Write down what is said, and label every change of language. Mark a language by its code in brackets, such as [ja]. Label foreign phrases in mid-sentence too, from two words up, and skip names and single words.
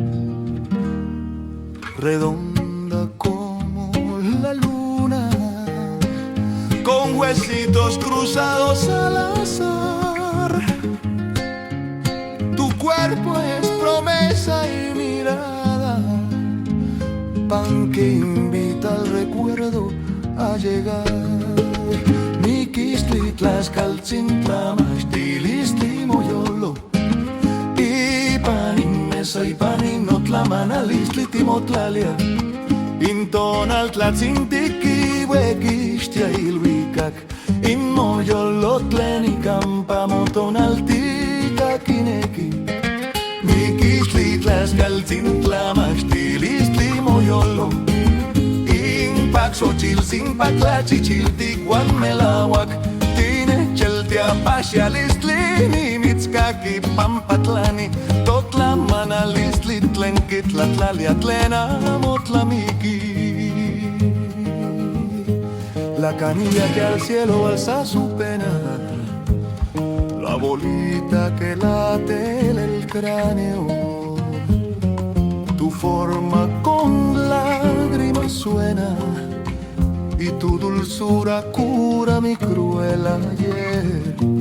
[es] Redonda como la luna, con huesitos cruzados al azar. Tu cuerpo es promesa y mirada, pan que invita al recuerdo a llegar. [nah] Nikistli tlaxcaltzintla maxtilistli moyolo, y panin mesa y panin otlamanalistli timotlalia. Intonal tlatzintiki huequistia ilhuicac, inmoyolo tlenicampa motonaltica quineki. Nikistli tlaxcaltzintla maxtilistli moyolo, Xochil patlachichiltik wan melawak, tine cheltia pasialistli nimitzkaki pampatlani, totlamanalistli tlenkitlatlalia tlena motlamiki. [es] La canilla que al cielo alza su pena, la bolita que late en el cráneo, tu forma con lágrimas suena, y tu dulzura cura mi cruel ayer.